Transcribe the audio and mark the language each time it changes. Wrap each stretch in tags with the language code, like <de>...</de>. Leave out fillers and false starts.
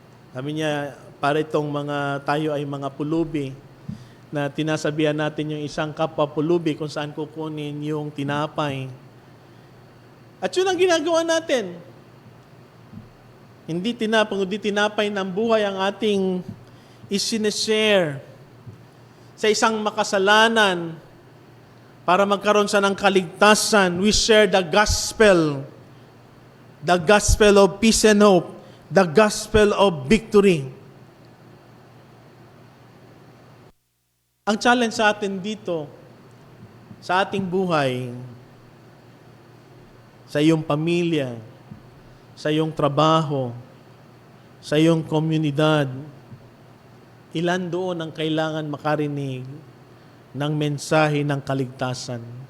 <tl>Sabi niya, para itong tayo ay mga pulubi na tinasabihan natin yung isang kapwa pulubi kung saan kukunin yung tinapay. At yun ang ginagawa natin. Hindi tinapay ng buhay ang ating isineshare sa isang makasalanan para magkaroon sa ng kaligtasan.</tl> <en>We share the gospel of peace and hope, the gospel of victory.</en> <tl>Ang challenge sa atin dito, sa ating buhay, sa iyong pamilya, sa iyong trabaho, sa iyong komunidad, ilan doon ang kailangan makarinig ng mensahe ng kaligtasan?</tl>